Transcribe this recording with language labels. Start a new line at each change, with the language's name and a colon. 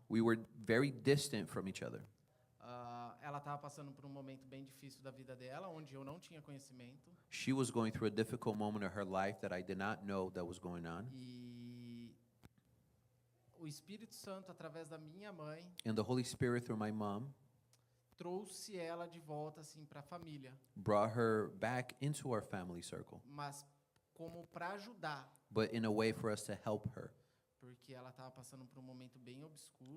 English: we were very distant from each other.
Portuguese: Ela estava passando por um momento bem difícil da vida dela, onde eu não tinha conhecimento.
English: She was going through a difficult moment of her life that I did not know that was going on.
Portuguese: E o Espírito Santo, através da minha mãe,
English: And the Holy Spirit, through my mom,
Portuguese: trouxe ela de volta assim para a família,
English: brought her back into our family circle,
Portuguese: mas como para ajudar,
English: but in a way for us to help her,
Portuguese: porque ela estava passando por um momento bem obscuro,